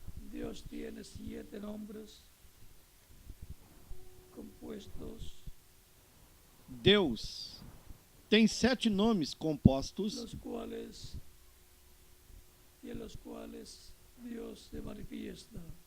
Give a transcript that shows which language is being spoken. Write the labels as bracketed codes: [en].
[es] Deus tiene 7 nombres compuestos, [pt] Deus tem 7 nomes compostos, [es] los cuales Dios se manifiesta.